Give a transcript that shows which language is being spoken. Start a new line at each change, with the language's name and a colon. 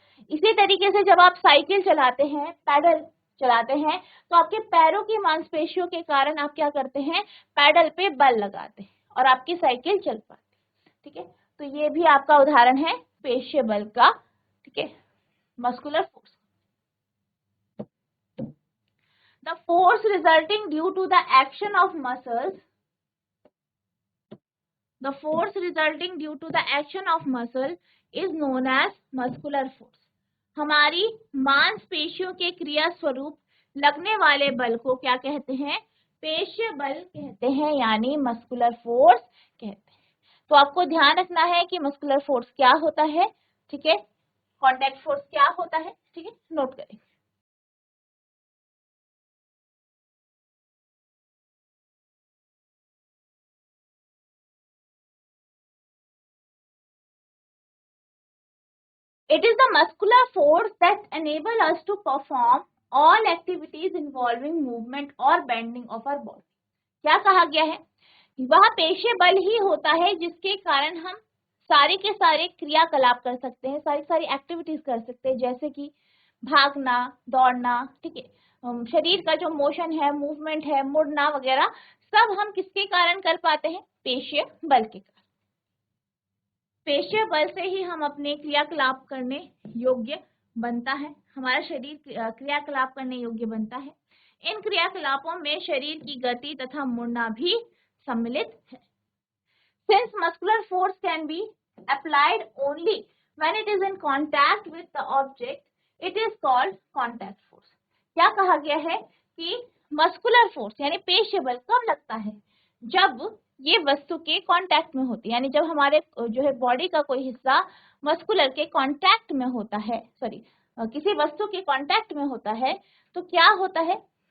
Hindi: इसी तरीके से जब आप साइकिल चलाते हैं, पैडल चलाते हैं, तो आपके पैरों की मांसपेशियों के कारण आप क्या करते हैं? पैडल पे बल लगाते हैं और आपकी साइकिल चल पाती है, ठीक है। तो ये भी आपका उदाहरण है पेशीय बल का, ठीक है, muscular force.
English: The force resulting due to the action of muscles, the force resulting due to the action of muscle is known as muscular force.
Hindi: हमारी मांसपेशियों के क्रिया स्वरूप लगने वाले बल को क्या कहते हैं? पेशीय बल कहते हैं, यानी मस्कुलर फोर्स कहते हैं। तो आपको ध्यान रखना है कि मस्कुलर फोर्स क्या होता है, ठीक है, कॉन्टैक्ट फोर्स क्या होता है, ठीक है, नोट करें।
English: It is the muscular force that enable us to perform all activities involving movement or bending of our body.
Hindi: क्या कहा गया है? वह पेशीय बल ही होता है जिसके कारण हम सारे के सारे क्रियाकलाप कर सकते हैं, सारी सारी एक्टिविटीज कर सकते हैं, जैसे कि भागना, दौड़ना, ठीक है, शरीर का जो मोशन है, मूवमेंट है, मुड़ना वगैरह, सब हम किसके कारण कर पाते हैं? पेशीय बल के कारण। पेशीय बल से ही हम अपने क्रियाकलाप करने योग्य बनता है, हमारा शरीर क्रियाकलाप करने योग्य बनता है। इन क्रियाकलापों में शरीर की गति तथा मुड़ना भी सम्मिलित है।
English: Since muscular force can be applied only when it is in contact with the object, it is called contact force.
Hindi: क्या कहा गया है कि मस्कुलर फोर्स यानी पेशीय बल कब लगता है? जब ये वस्तु के कांटेक्ट में होती है, यानी जब हमारे जो है बॉडी का कोई हिस्सा मस्कुलर के कांटेक्ट में होता है, किसी वस्तु के कांटेक्ट में होता है, तो क्या होता है?